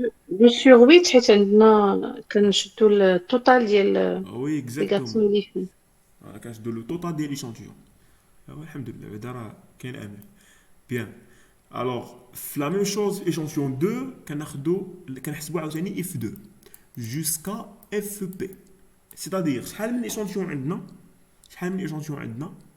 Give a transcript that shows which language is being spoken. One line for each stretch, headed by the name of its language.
French: 2 sur 8
Arabic: حيت عندنا كنشدو التوتال ديال
French: Oui, لي exactement.
Arabic: غارسون اللي فيه. كنشدو لو توتال ديال ليشانتيون. الحمد لله بعدا راه كاين امل.
French: Bien. Alors, la même chose, échantillon 2,
Arabic: كنحسبوا عاوتاني
French: F2 jusqu'à FP. C'est-à-dire,
Arabic: شحال من échantillon عندنا